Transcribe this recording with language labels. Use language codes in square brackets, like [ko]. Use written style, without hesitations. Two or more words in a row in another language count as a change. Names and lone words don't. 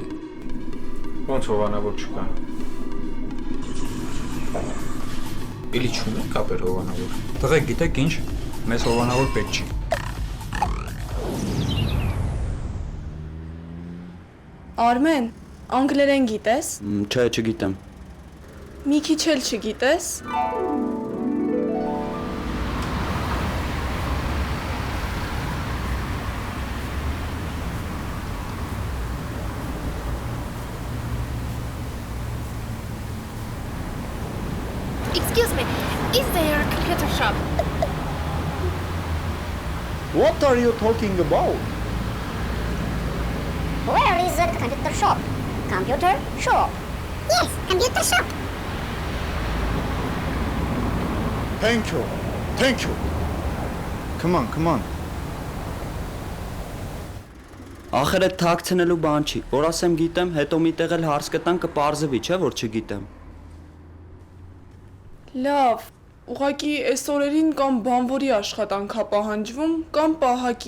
[hy] Ոնց հովանավոր չկա։ Էլի չունենք ապեր հովանավոր։ Տղեկ գիտեք ինչ, մեզ հովանավոր պետք չի։ Արմեն, անգլերեն գիտես։ Չէ, չգիտեմ։ Մի քիչ էլ չգիտես։ [en] Excuse me, is there a computer shop? What are you talking about? Where is the computer shop? Computer shop. Yes, computer shop. Thank you. Come on. [hy] Ախր այդ թաքցնելու բան չի, որ ասեմ գիտեմ, հետո միտեղ էլ հարց կտան կպարզվի, չէ՞ որ չգիտեմ։ Լավ, ուղղակի այս օրերին կամ բանվորի աշխատանք է պահանջվում, կամ պահակի։